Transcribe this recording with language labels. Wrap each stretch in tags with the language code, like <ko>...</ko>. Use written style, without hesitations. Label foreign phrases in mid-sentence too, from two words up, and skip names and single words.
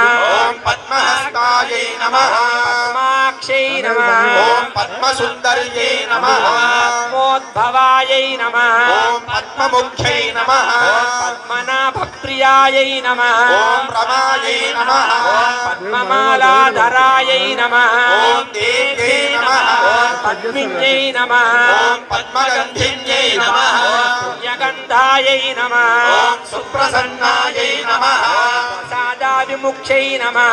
<sa>पद्महस्तायै नमः पद्माक्षै नमः पद्मसुन्दर्यै नमः पद्मोद्भवायै नमः पद्ममुख्यै नमः पद्मनाभप्रियायै नमः रमायै नमः పద్మమాలాధరాయై నమః ఓం దేవ్యై నమః పద్మిన్యై నమః ఓం పద్మగంధిన్యై నమః పుణ్యగంధాయై నమః ఓం సుప్రసన్నాయై నమః ప్రసాదావిముఖ్యై నమః</sa>